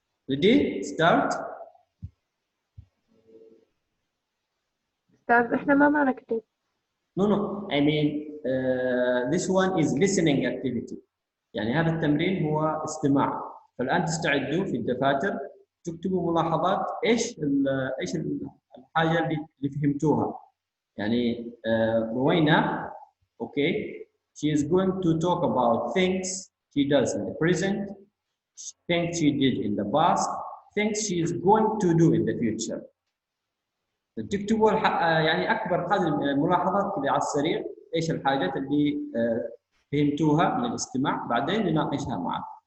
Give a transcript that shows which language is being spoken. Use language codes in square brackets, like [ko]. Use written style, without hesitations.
[en] Ready? Start. [ar] أستاذ إحنا ما نكتب. [en] No, I mean this one is listening activity. [ar] يعني هذا التمرين هو استماع. فالآن تستعدوا في الدفاتر تكتبوا ملاحظات ايش الحاجة اللي فهمتوها. يعني روينا [en] okay she is going to talk about things she does in the present, things she did in the past, things she is going to do in the future. [ar] تكتبوا يعني اكبر قدر من الملاحظات كذا على السريع ايش الحاجات اللي فهمتوها من الاستماع بعدين نناقشها معك.